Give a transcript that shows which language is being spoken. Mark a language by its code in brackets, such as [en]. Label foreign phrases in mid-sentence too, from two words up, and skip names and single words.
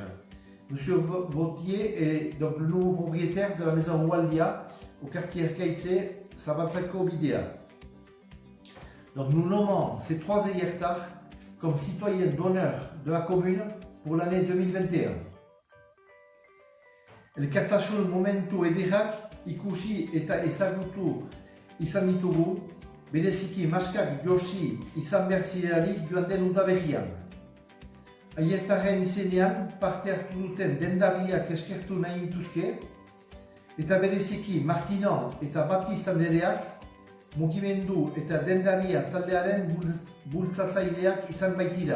[fr] M. Vautier est donc le nouveau propriétaire de la maison Waldia au quartier Erkaitze, Zabaltzako Bidea. Donc nous nommons ces trois Zeyertar comme citoyens d'honneur de la commune pour l'année 2021. [eu] Elkartasun momentu ederrak ikusi eta ezagutu izan ditugu, bereziki maskak josi izan behar zirelarik joan den udaberrian. Aiertarren izenean parte hartu duten dendariak eskertu nahi dituzke, eta bereziki Martinon eta Baptiste andereak mugimendu eta dendaria taldearen bultzatzaileak izan baitira.